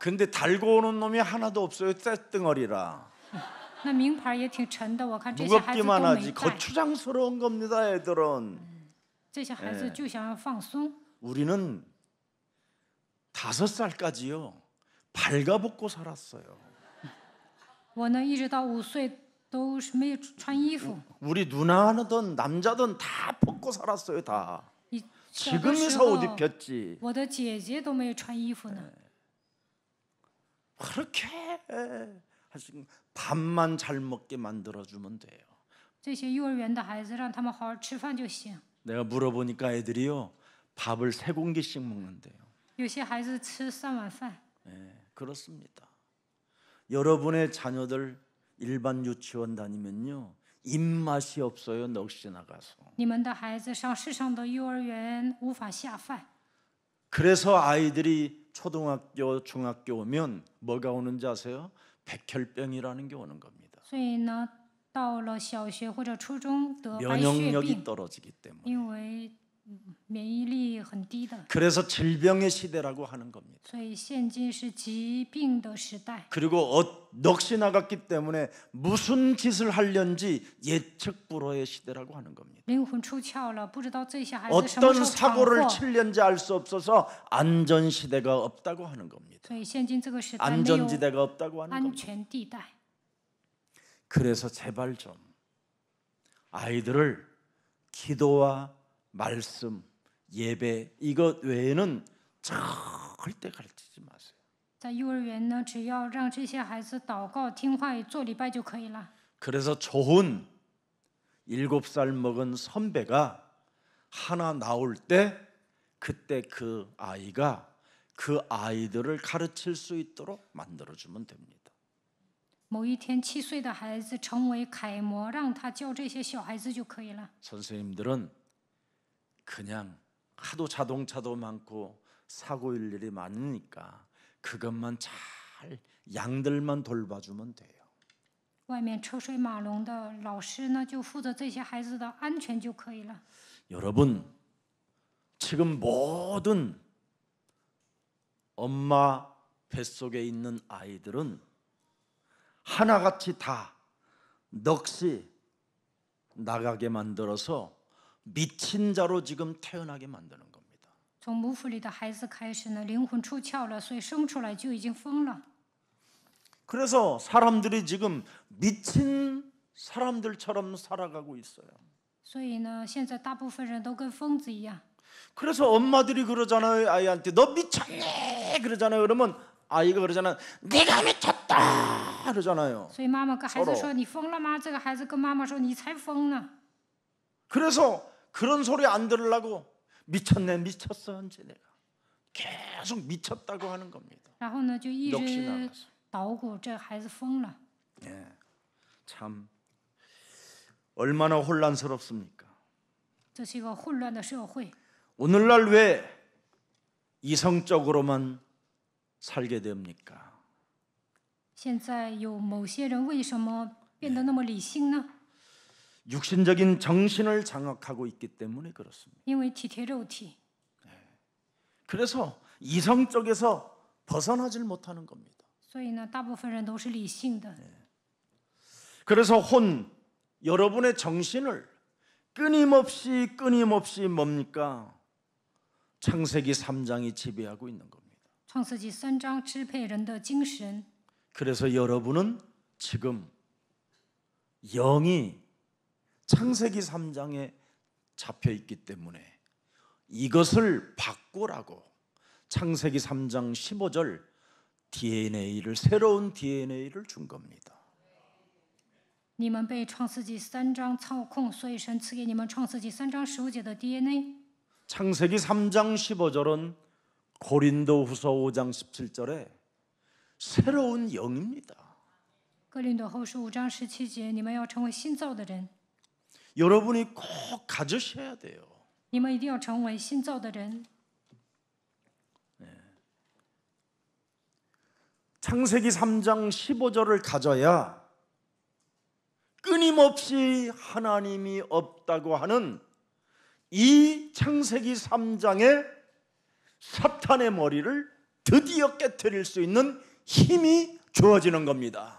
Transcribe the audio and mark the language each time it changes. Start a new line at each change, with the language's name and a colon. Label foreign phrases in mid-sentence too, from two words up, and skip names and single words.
Korean: 근데 달고 오는 놈이 하나도 없어요. 쇳덩어리라.
Chinese: 那名牌也挺沉的，我看这些孩子都
Korean: 무겁기만
Chinese: 没
Korean: 하지
Chinese: 带。
Korean: 거추장스러운 겁니다 애들은.
Chinese: 这些孩子就想要放松。
Korean: 우리는 5살까지요 발가벗고 살았어요.
Chinese: 我呢，一直到5岁都是没有穿衣服。
Korean: 우리 누나든 남자든 다 벗고 살았어요 다.
Chinese: 小的
Korean: 지금이
Chinese: 时
Korean: 서 옷
Chinese: 候，
Korean: 입혔지.
Chinese: 我的姐姐都没有穿衣服呢。
Korean: 그렇게 하시고 밥만 잘 먹게 만들어주면 돼요.
Chinese: 这些幼儿园的孩子，让他们好好吃饭就行。
Korean: 내가 물어보니까 애들이요 밥을 3공기씩 먹는데요.
Chinese: 有些孩子吃3碗饭。
Korean: 그렇습니다. 여러분의 자녀들 일반 유치원 다니면요 입맛이 없어요. 넋이 나가서.
Chinese: 你们的孩子上市上的幼儿园无法下饭，
Korean: 그래서 아이들이 초등학교, 중학교 오면 뭐가 오는지 아세요? 백혈병이라는 게 오는 겁니다.
Chinese: 所以呢，到了小学或者初中得白血
Korean: 면역력이
Chinese: 病，
Korean: 떨어지기 때문에.
Chinese: 因为免疫力很低的。
Korean: 그래서 질병의 시대라고 하는 겁니다.
Chinese: 所以现今是疾病的时代。
Korean: 그리고 넋이 나갔기 때문에 무슨 짓을 하려는지 예측 불허의 시대라고 하는 겁니다.
Chinese: 灵魂出窍了，不知道这些孩子什么
Korean: 어떤
Chinese: 时候闯
Korean: 사고를
Chinese: 祸。
Korean: 칠려는지 알 수 없어서 안전 시대가 없다고 하는 겁니다.
Chinese: 所以现今这个时代没有
Korean: 안전지대가 없다고 하는
Chinese: 安
Korean: 겁니다.
Chinese: 全地带。
Korean: 그래서 제발 좀 아이들을 기도와 말씀, 예배 이것 외에는 절대 가르치지 마세요.
Chinese: 在幼儿园呢，只要让这些孩子祷告、听话语、做礼拜就可以了。
Korean: 그래서 좋은 7살 먹은 선배가 하나 나올 때 그때 그 아이가 그 아이들을 가르칠 수 있도록 만들어주면 됩니다.
Chinese: 某一天，7岁的孩子成为楷模，让他教这些小孩子就可以了。
Korean: 선생님들은 그냥 하도 자동차도 많고 사고 일들이 많으니까 그것만 잘 양들만 돌봐주면 돼요.
Chinese: 外面车水马龙的，老师呢就负责这些孩子的安全就可以了。
Korean: 여러분 지금 모든 엄마 뱃속에 있는 아이들은 하나같이 다 넋이 나가게 만들어서 미친 자로 지금 태어나게 만드는 겁니다.
Chinese: 从母腹里的孩子开始呢，灵魂出窍了，所以生出来就已经疯了。
Korean: 그래서 사람들이 지금 미친 사람들처럼 살아가고 있어요.
Chinese: 所以呢，现在大部分人都跟疯子一样。
Korean: 그래서 엄마들이 그러잖아요. 아이한테 너 미쳤네 그러잖아요. 그러면 아이가 그러잖아요. 내가 미쳤다 그러잖아요.
Chinese: 所以妈妈跟孩子
Korean: 서로
Chinese: 说：“你疯了吗？”这个孩子跟妈妈说：“你才疯呢。”
Korean: 그래서 그런 소리 안 들으려고 미쳤네 미쳤어 이제 내가 계속 미쳤다고 하는 겁니다.
Chinese: 然后呢，就一
Korean: 역시
Chinese: 直
Korean: 나가서.
Chinese: 捣鼓这孩子疯了。
Korean: 예, 참 얼마나 혼란스럽습니까?
Chinese: 这是一个混乱的社会。
Korean: 오늘날 왜 이성적으로만 살게 됩니까?
Chinese: 现在有某些人为什么变得那么理性呢？
Korean: 육신적인 정신을 장악하고 있기 때문에 그렇습니다.
Chinese: 因为体贴肉体，
Korean: 그래서 이성 쪽에서 벗어나질 못하는 겁니다.
Chinese: 所以呢，大部分人都是理性的。
Korean: 그래서 여러분의 정신을 끊임없이 뭡니까? 창세기 3장이 지배하고 있는 겁니다.
Chinese: 创世纪3章支配人的精神，
Korean: 그래서 여러분은 지금 영이 창세기 3장에 잡혀 있기 때문에 이것을 바꾸라고 창세기 3장 15절 새로운 DNA를 준 겁니다.
Chinese: 你们被创世纪3章操控，所以神赐给你们创世纪3章15节的 DNA。
Korean: 창세기 3장 15절은 고린도후서 5장 17절에 새로운 영입니다.
Chinese: 哥林多后书5章17节，你们要成为新造的人，
Korean: 여러분이 꼭 가지셔야 돼요.
Chinese: 你们一定要成为新造的人。
Korean: 창세기 3장 15절을 가져야 끊임없이 하나님이 없다고 하는 이 창세기 3장의 사탄의 머리를 드디어 깨트릴 수 있는 힘이 주어지는 겁니다.